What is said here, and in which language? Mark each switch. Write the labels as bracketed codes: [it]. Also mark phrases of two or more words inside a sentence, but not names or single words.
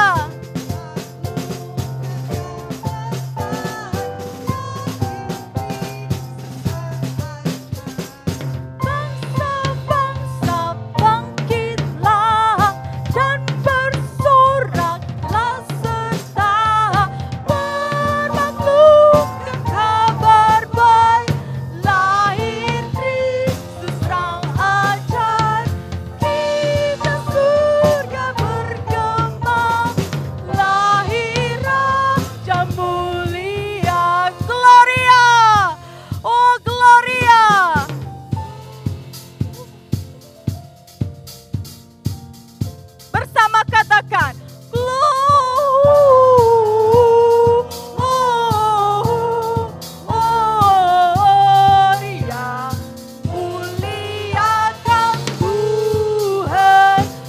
[id] Bangsa-bangsa bangkitlah dan bersoraklah serta bermaklumkan kabar baik lahir Kristus Sang Ajar. Kita surga bergema, lahir Raja mulia. [la] Gloria, oh Gloria. [id] Bersama katakan Gloria, muliakan Tuhan.